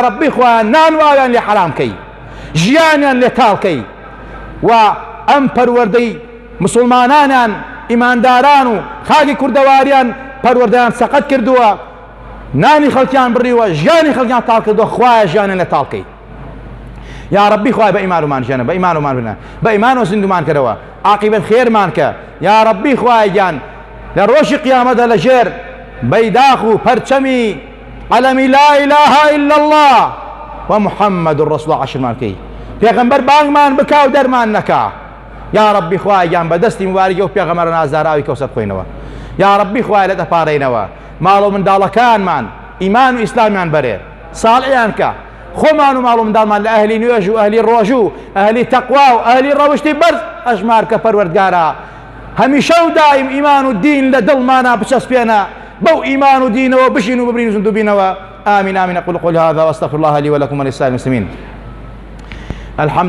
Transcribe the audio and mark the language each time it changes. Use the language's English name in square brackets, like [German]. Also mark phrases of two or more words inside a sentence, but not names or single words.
[Central Kurdish] ربی خوایە نانواویان لێ حەرامکەی ژیانیان لێ تاڵکەی و ئەم پەروەردەی مسلمانانیان ئیمانداران و خاکی کوردەواریان پەروەردەیان سەقەت کردووە نانی خەڵکیان بڕیوە ژیانی خەڵکیان تاڵ کردووە خوایە ژیانیان لێ تاڵکەی [Arabic] يا ربي [Central Kurdish] خوای بە ئیمان ژێنە بە ئیمان بنە بە ئیمان و زیندومان کردەوە عاقبەت خێرمان کە [Arabic] یا ربی [Central Kurdish] خوای گیان لە ڕۆژی قیامەتە لە ژێر بەیداخ و پەرچەمی عەلەمی [Arabic] لا إله إلا الله ومحمد رسول [Central Kurdish] الله عشرمان کەی پێغەمبەر بانگمان بکا و دەرمان نەکا [Arabic] یا ربی [Central Kurdish] خوای گیان بە دەستی مبارەکە و پێغەمبەرە نازداراوی کەوسەر خۆینەوە [Arabic] یا ربی [Central Kurdish] خوای لە دەپارڕینەوە ماڵ و منداڵەکانمان ئیمان و ئیسلامیان بەرێ ساڵحیان کە خۆمان و ماڵ و منداڵمان لە ئەهلی نوێژ و ئەهلی ڕۆژ و ئەهلی تەقوا و ئەهلی ڕەوشتی بەرز ئەژمار کە پەروەردگارە هەمیشە و دائیم ئیمان و دین لە دڵمانە بچەسپێنە بەو ئیمان و دینەوە بژین و ببرین و زیندوو بینەوە [Arabic] آمین آمین أقول قولي هذا وأستغفر الله لي ولكم ولسائر المسلمين الحمد